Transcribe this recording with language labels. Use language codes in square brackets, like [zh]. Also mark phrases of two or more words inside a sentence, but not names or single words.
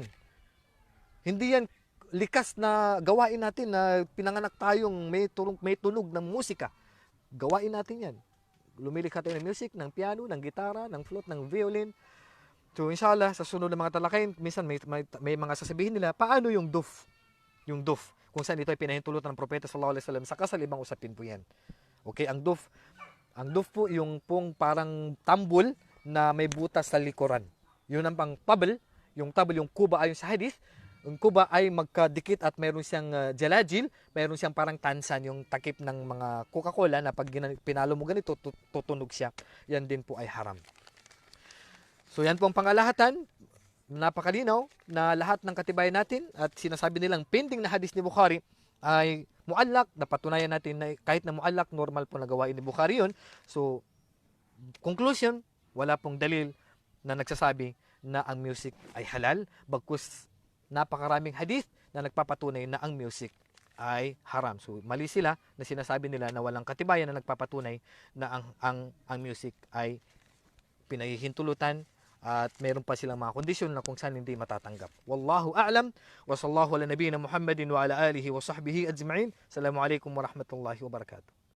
[tl] Hindi yan likas na gawain natin na pinanganak tayong may tunog ng musika. Gawain natin yan. Lumilikha tayo ng music, ng piano, ng gitara, ng flute, ng violin. So inshallah, sa sunod ng mga talakayin, minsan may mga sasabihin nila, paano yung duf? Yung duf. Kung saan ito ay pinahintulutan ng propeta [ar] صلى الله عليه وسلم [tl] sa kasal, ibang usapin po yan. Okay, ang duf. Ang duf po, yung pong parang tambol na may butas sa likuran. Yun ang pang tabl. Yung tabl, yung kuba ayon sa hadith. Yung kuba ay magkadikit at mayroon siyang jalajil, mayroon siyang parang tansan, yung takip ng mga Coca-Cola na pag pinalo mo ganito, tutunog siya. Yan din po ay haram. So yan po ang pangalahatan. Napakalinaw na lahat ng katibayan natin at sinasabi nilang pending na hadith ni Bukhari ay muallak. Napatunayan natin na kahit na muallak, normal po na gawain ni Bukhari yun. So, conclusion, wala pong dalil na nagsasabi na ang music ay halal, bagkus napakaraming hadith na nagpapatunay na ang music ay haram. So mali sila na sinasabi nila na walang katibayan na nagpapatunay na ang music ay pinahihintulutan at meron pa silang mga kondisyon na kung saan hindi matatanggap. [ar] والله أعلم وصلى الله على نبينا محمد وعلى آله وصحبه أجمعين. السلام عليكم ورحمة الله وبركاته.